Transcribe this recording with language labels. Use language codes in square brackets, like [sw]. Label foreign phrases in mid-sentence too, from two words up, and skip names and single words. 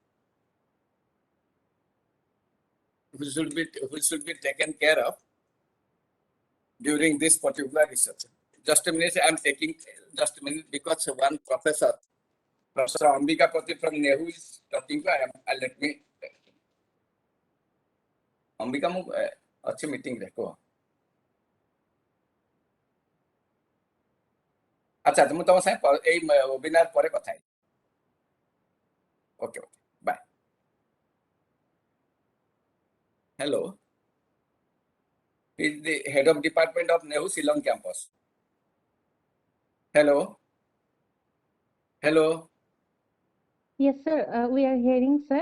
[en] Which should be taken care of during this particular research. Just a minute, I'm taking just a minute because one professor, Professor Ambika Pati from NEHU is talking. Let me. Ambika, [or] ମୁଁ ଅଛି meeting ରେ କୁହ। अच्छा ମୁଁ ତମ ସାଙ୍ଗେ ଏଇ ୱେବିନାର ପରେ କଥା ହେବି। [en] Okay, bye. Hello. He is the head of department of NEHU Shillong campus. Hello. Hello. Yes, sir. We are hearing, sir.